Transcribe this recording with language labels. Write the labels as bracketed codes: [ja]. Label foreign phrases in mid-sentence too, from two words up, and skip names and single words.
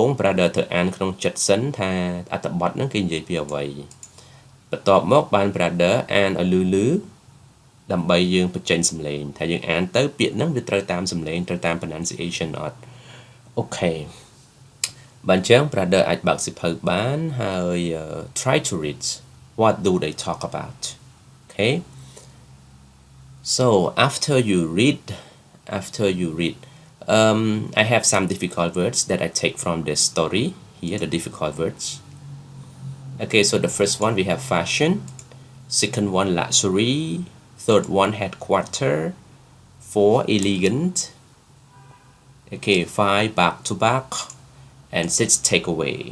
[km] ង brother ត្រូវអានក្នុងចិត្តសិនថាអត្ថបទហ្នឹងគេនិយាយពីអ្វីបន្ទាប់មកបាន brother អានឲ្យលឺដើម្បីយើងបញ្ចេញសំឡេងថាយើងអានទៅពាក្យហ្នឹងវាត្រូវតាមសំឡេងត្រូវតាម pronunciation អត់អូខេបើអញ្ចឹង brother អាចបើកសៀវភៅបានហើយ [en] try to read what do they talk about okay So after you read, I have some difficult words that I take from this story. Here, the difficult words. Okay, so the first one we have fashion, second one luxury, third one headquarter, 4 elegant, okay, 5 back to back, and 6 takeaway.